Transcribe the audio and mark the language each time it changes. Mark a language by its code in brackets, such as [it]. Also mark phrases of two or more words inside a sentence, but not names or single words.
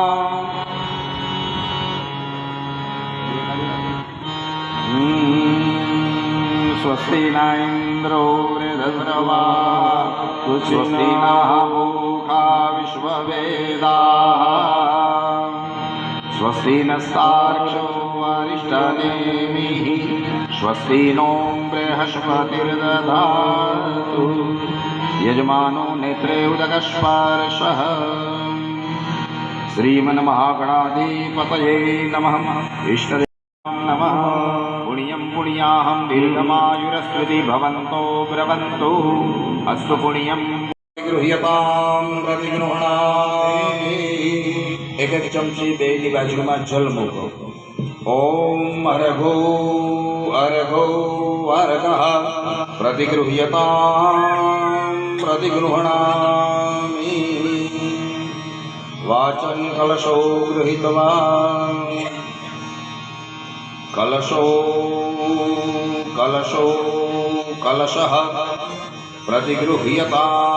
[sa] स्वस्ति ना इन्द्रो वृधस्रवा स्वस्ति ना मूषा विश्ववेदा स्वस्ति नस्तार्क्ष्यो अरिष्टनेमि स्वस्ति नो बृहस्पतिर्दधातु यजमानो नेत्रे उदकस्पर्शः. श्रीमन्महागणाधिपतये नमः. इष्टदेव नमः. पुण्यम पुण्य पुण्याहं दीर्घमायुरस्मृति भवन्तो ब्रवन्तु अस्तु पुण्यं गृह्यतां प्रतिगृह्णामि [gu] એક ચમચી બેની બાજૂમાં જલ મૂકો [sa] ओम अर्घो अर्घो अर्घः प्रतिगृह्यतां प्रतिगृह्णामि वाचं कलशो गृहीत्वा कलशो कलशो कलशः प्रतिगृह्यतां